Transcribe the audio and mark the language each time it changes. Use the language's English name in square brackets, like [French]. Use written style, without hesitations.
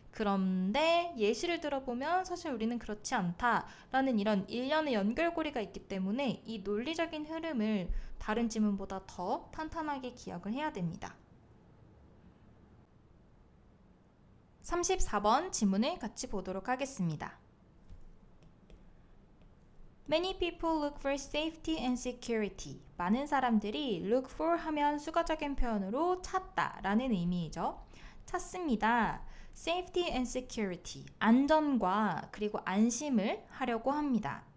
[Korean] 그런데 예시를 들어보면 사실 우리는 그렇지 않다라는 이런 일련의 연결고리가 있기 때문에 이 논리적인 흐름을 다른 지문보다 더 탄탄하게 기억을 해야 됩니다. 34번 지문을 같이 보도록 하겠습니다. [English] Many people look for safety and security. [Korean] 많은 사람들이 look for 하면 수가적인 표현으로 찾다 라는 의미이죠. 찾습니다. [English] Safety and security. [Korean] 안전과 그리고 안심을 하려고 합니다.